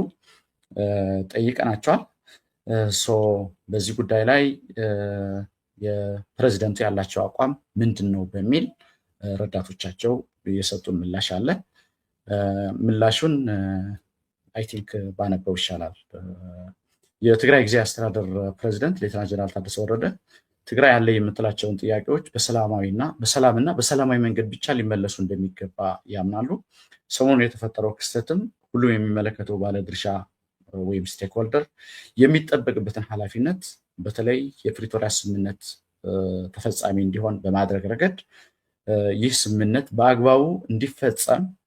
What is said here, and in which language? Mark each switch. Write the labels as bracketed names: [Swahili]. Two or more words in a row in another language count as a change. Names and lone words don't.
[Amharic] ጠይቀናቸዋል። በዚህ ጉዳይ ላይ የፕሬዚደንቱ ያላቸው አቋም ምንድን ነው በሚል ረዳቶቻቸው የሰጡን ምላሽ አለ። ምላሹን [English] I think [Amharic] ባነበው ይሻላል። የትግራይ ጊዜያዊ አስተዳደር ፕሬዚደንት ሌተናንት ጀነራል ታደሰ ወረደ ትግራይ ያለ የምትላቸውን ጥያቄዎች በሰላምና በሰላማዊ መንገድ ብቻ ሊመለሱ እንደሚገባ ያምናሉ። ሰሞኑን የተፈጠረው ክስተትም ሁሉም የሚመለከተው ባለድርሻ ወይም ስቴክሆልደር የሚጠበቅበትን ኃላፊነት በተለይ የፕሪቶሪያ ስምምነት ተፈጻሚ እንዲሆን በማድረግ ረገድ ይህ ስምምነት በአግባቡ እንዲፈጸም